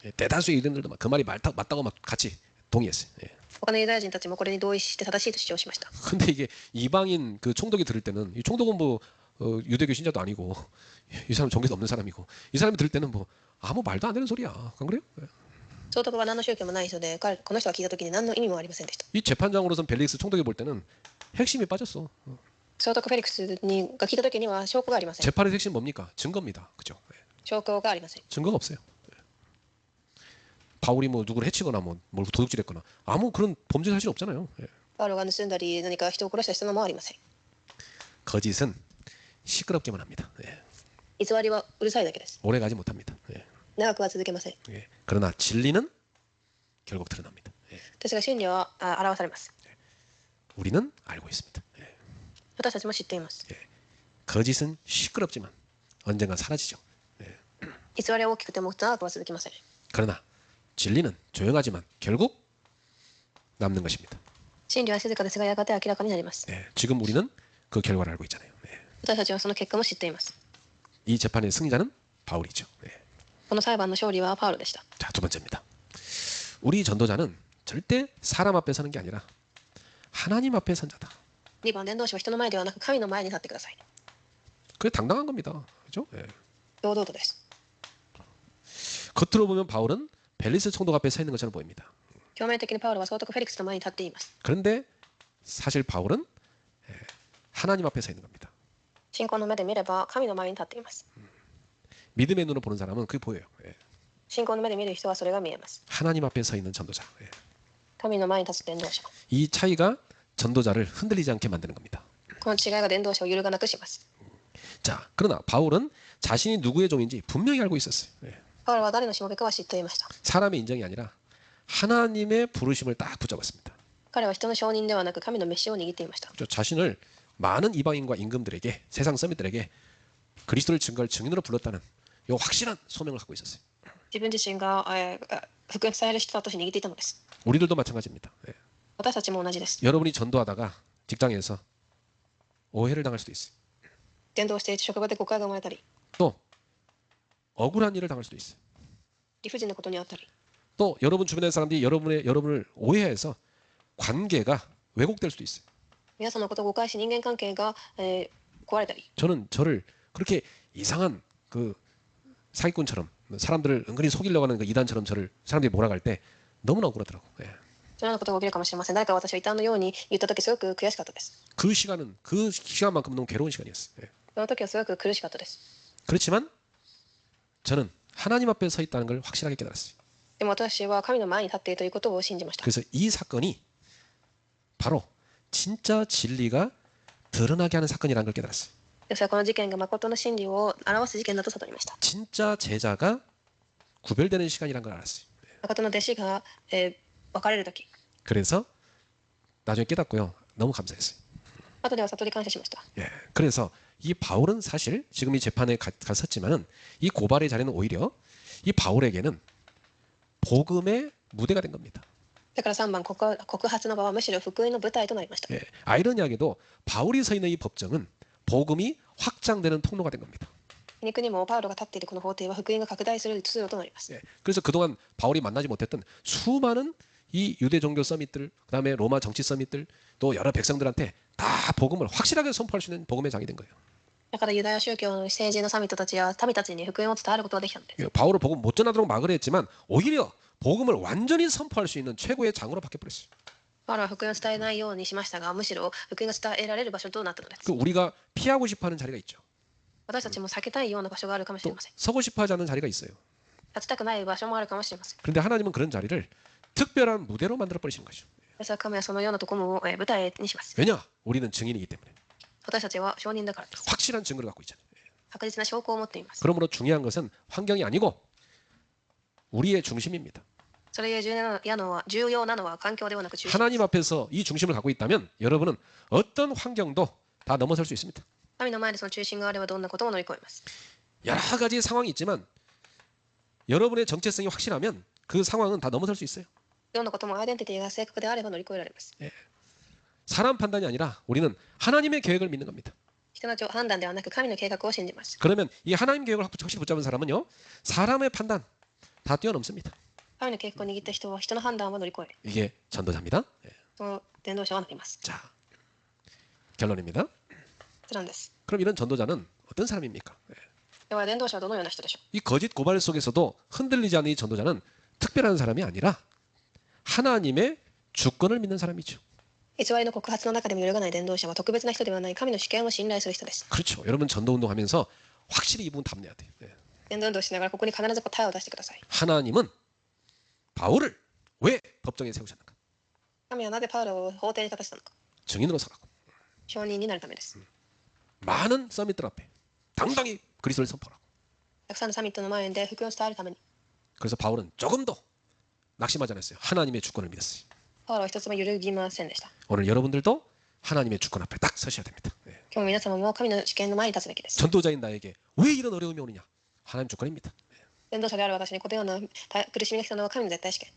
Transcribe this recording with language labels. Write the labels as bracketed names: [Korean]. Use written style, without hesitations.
[Korean] 예, 대다수의 유대인들도 막 그 말이 맞다고 막 같이 동의했어요. 예. [Japanese] 他のユダヤ人たちもこれに同意して正しいと主張しました。 [Korean] 근데 이게 이방인 그 총독이 들을 때는 이 총독은 뭐 유대교 신자도 아니고 이 사람 종교도 없는 사람이고 이 사람이 들을 때는 뭐 아무 말도 안 되는 소리야. 안 그래요? 예. [Japanese] 総督は何の宗教もない人で、この人が聞いたときに何の意味もありませんでした。 [Korean] 이 재판장으로선 벨릭스 총독이 볼 때는 핵심이 빠졌어. [Japanese] 総督フェリックスが聞いたときには証拠がありません。 [Korean] 재판의 핵심 뭡니까? 증거입니다. 그죠? 예. [Japanese] 証拠がありません。 [Korean] 증거가 없어요. 예. 바울이 뭐 누구를 해치거나 뭘 도둑질했거나 아무 그런 범죄 사실 없잖아요. 예. [Japanese] パウロが盗んだり何か人を殺したりしたのもありません。 [Korean] 거짓은 시끄럽게만 합니다. 예. [Japanese] 偽りはうるさいだけです。 [Korean] 오래 가지 못합니다. 예. [Japanese] 長くは続けません。 [Korean] 예. 그러나 진리는 결국 드러납니다. 예. [Japanese] ですが真理は表されます。 [Korean] 우리는 알고 있습니다. 예. [Japanese] 私たちも知っています。 [Korean] 거짓은 시끄럽지만 언젠가 사라지죠. 예. [Japanese] 偽りは大きくても長くは続きません。 [Korean] 그러나 진리는 조용하지만 결국 남는 것입니다. [Japanese] 真理は静かですがやがて明らかになります。 [Korean] 예. 지금 우리는 그 결과를 알고 있잖아요. 예. [Japanese] 私たちはその結果も知っています。 [Korean] 이 재판의 승자는 바울이죠. 예. [Japanese] この裁判の勝利はパウロでした。 [Korean] 자, 두 번째입니다. 우리 전도자는 절대 사람 앞에 서는 게 아니라 하나님 앞에 선 자다. [Japanese] 2番伝道師は人の前ではなく神の前に立ってください。 [Korean] 그게 당당한 겁니다. 그죠? 예. [Japanese] 堂々とです。 [Korean] 겉으로 보면 바울은 벨리스 총독 앞에 서 있는 것처럼 보입니다. [Japanese] 表面的にパウロは総督フェリックスの前に立っています。 [Korean] 그런데 사실 바울은 하나님 앞에 서 있는 겁니다. [Japanese] 信仰の目で見れば神の前に立っています。 [Korean] 믿음의 눈으로 보는 사람은 그게 보여요. 예. [Japanese] 信仰の目で見る人はそれが見えます。 [Korean] 하나님 앞에 서 있는 전도자. 예. [Japanese] 神の前に立つ伝道者。 [Korean] 이 차이가 전도자를 흔들리지 않게 만드는 겁니다. [Japanese] この違いが伝道者を揺るがなくします。 [Korean] 자, 그러나 바울은 자신이 누구의 종인지 분명히 알고 있었어요. 예. [Japanese] パウロは誰のしもべかは知っていました。 [Korean] 사람의 인정이 아니라 하나님의 부르심을 딱 붙잡았습니다. [Japanese] 彼は人の承認ではなく神の召しを握っていました。 [Korean] 저 자신을 많은 이방인과 임금들에게 세상 서밋들에게 그리스도를 증거할 증인으로 불렀다는 이 확실한 소명을 갖고 있었어요. [Japanese] 自分自身が、福音伝える人だとして握っていたのです。 [Korean] 우리들도 마찬가지입니다. 예. [Japanese] 私たちも同じです。 [Korean] 여러분이 전도하다가 직장에서 오해를 당할 수도 있어요. [Japanese] 伝道して職場で誤解が生まれたり、 [Korean] 또 억울한 일을 당할 수도 있어요. [Japanese] 理不尽なことにあったり、 [Korean] 또 여러분 주변의 사람들이 여러분을 오해해서 관계가 왜곡될 수도 있어요. [Japanese] 皆さんのことを誤解し人間関係が、壊れたり、 [Korean] 저는 저를 그렇게 이상한 그 사기꾼처럼 사람들을 은근히 속이려고 하는 그 이단처럼 저를 사람들이 몰아갈 때 너무나 억울하더라고. 예. [Japanese] そのようなことが起きるかもしれません。誰かが私を異端のように言ったときすごく悔しかったです。 [Korean] 그 시간만큼 너무 괴로운 시간이었어요. 예. [Japanese] その時はすごく苦しかったです。 [Korean] 그렇지만 저는 하나님 앞에 서 있다는 걸 확실하게 깨달았어요. [Japanese] でも私は神の前に立っているということを信じました。 [Korean] 그래서 이 사건이 바로 진짜 진리가 드러나게 하는 사건이라는 걸 깨달았어요. [Japanese] ですからこの事件が誠の真理を表す事件だと悟りました。 [Korean] 진짜 제자가 구별되는 시간이라는 걸 알았어요. [Japanese] 誠の弟子が、分かれる時、 [Korean] 그래서 나중에 깨닫고요. 너무 감사했어요. [Japanese] 後では悟り感謝しました。 [Korean] 예. 그래서 이 바울은 사실 지금 이 재판에 갔었지만은 이 고발의 자리는 오히려 이 바울에게는 복음의 무대가 된 겁니다. [Japanese] だから3番告発の場はむしろ福音の舞台となりました。 [Korean] 예. 아이러니하게도 바울이 서 있는 이 법정은 복음이 확장되는 통로가 된 겁니다. [Japanese] 皮肉にもパウロが立っているこの法廷は福音が拡大する通路となります。 [Korean] 예. 그래서 그동안 바울이 만나지 못했던 수많은 이 유대 종교 서밋들, 그다음에 로마 정치 서밋들, 또 여러 백성들한테 다 복음을 확실하게 선포할 수 있는 복음의 장이 된 거예요. [Japanese] だからユダヤ宗教の政治のサミットたちや民たちに福音を伝えることができたんです。 [Korean] 예. 바울을 복음 못 전하도록 막으려 했지만 오히려 복음을 완전히 선포할 수 있는 최고의 장으로 바뀌어버렸어요. [Japanese] パウロは福音を伝えないようにしましたが、むしろ福音が伝えられる場所となったのです。 [Korean] 그 우리가 피하고 싶어하는 자리가 있죠. [Japanese] 私たちも避けたいような場所があるかもしれ [Korean] 또 [Japanese] ません。 [Korean] 서고 싶어하지 않는 자리가 있어요. [Japanese] 立ちたくない場所もあるかもしれません。 [Korean] 그런데 하나님은 그런 자리를 특별한 무대로 만들어 버리시는 거죠. [Japanese] ですから神はそのようなところを、舞台にします。 [Korean] 왜냐? 우리는 증인이기 때문에 [Japanese] 私たちは証人だからです。 [Korean] 확실한 증거를 갖고 있잖아요. [Japanese] 確実な証拠を持っています。 [Korean] 그러므로 중요한 것은 환경이 아니고 우리의 중심입니다. [Japanese] それゆえ重要なのは環境ではなく中心です。 [Korean] 하나님 앞에서 이 중심을 갖고 있다면 여러분은 어떤 환경도 다 넘어설 수 있습니다. [Japanese] 神の前でその中心があればどんなことも乗り越えます。 [Korean] 여러 가지 상황이 있지만 여러분의 정체성이 확실하면 그 상황은 다 넘어설 수 있어요. [Japanese] どんなこともアイデンティティが正確であれば乗り越えられます。 [Korean] 사람 판단이 아니라 우리는 하나님의 계획을 믿는 겁니다. [Japanese] 人の判断ではなく神の計画を信じます。 [Korean] 그러면 이 하나님 계획을 확실히 붙잡은 사람은요, 사람의 판단 다 뛰어넘습니다. [Japanese] 神の計画を握った人は人の判断を乗り越え、 [Korean] 이게 전도자입니다. [Japanese] その伝道者はなります。 [Korean] 자, 결론입니다. [Japanese] それなんです。 [Korean] 그럼 이런 전도자는 어떤 사람입니까? [Japanese] では伝道者はどのような人でしょう。 [Korean] 이 거짓 고발 속에서도 흔들리지 않는 이 전도자는 특별한 사람이 아니라 하나님의 주권을 믿는 사람이죠. [Japanese] 偽りの告発の中でも揺るがない伝道者は特別な人ではない神の主権を信頼する人です。 [Korean] 그렇죠. 여러분 전도 운동하면서 확실히 이 부분 답내야 돼요. 네. [Japanese] 伝道運動しながらここに必ず答えを出してください。 [Korean] 하나님은 바울을 왜 법정에 세우셨는가? [Japanese] 神はなぜパウロを法廷に立たせたのか。 [Korean] 증인으로 서라고. [Japanese] 証人になるためです。 [Korean] 많은 서밋들 앞에 당당히 그리스도를 선포하라고. [Japanese] たくさんのサミットの前で福音を伝えるために。 [Korean] 그래서 바울은 조금도 낙심하지 않았어요. 하나님의 주권을 믿었어요. [Japanese] パウロは一つも揺るぎませんでした。 [Korean] 오늘 여러분들도 하나님의 주권 앞에 딱 서셔야 됩니다. 네. [Japanese] 今日も皆様も神の主権の前に立つべきです。 [Korean] 전도자인 나에게 왜 이런 어려움이 오느냐? 하나님 주권입니다. [Japanese] 伝道者である私にこのような苦しみが来たのは神の絶対主権。